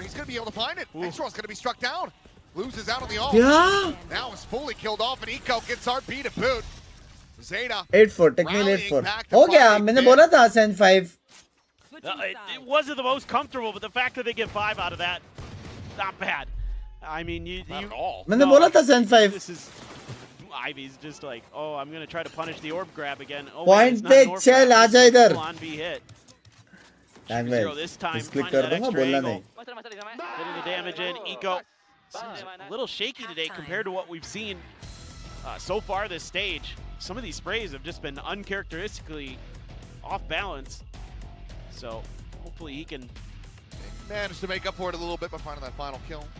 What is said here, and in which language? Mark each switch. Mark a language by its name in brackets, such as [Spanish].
[English] He's gonna be able to find it. Extra's gonna be struck down. Loses out on the ult. [Hindi] क्या? [English] Now is fully killed off, and Eco gets RP to boot. Zeta. 8-4 technically 8-4. [Hindi] हो गया मैंने बोला था Ascent 5. [English] It wasn't the most comfortable, but the fact that they get 5 out of that, not bad. I mean, Not at all. [Hindi] मैंने बोला था Ascent 5. [English] This is Ivy's just like, oh, I'm gonna try to punish the orb grab again. Oh, [Hindi] Point पे चल आ जा इधर. [English] On be hit. Zero this time. [Hindi] इस click कर दूंगा बोलना नहीं. [English] Getting the damage in. Eco seems a little shaky today compared to what we've seen so far this stage. Some of these sprays have just been uncharacteristically off balance. So hopefully he can manage to make up for it a little bit by finding that final kill.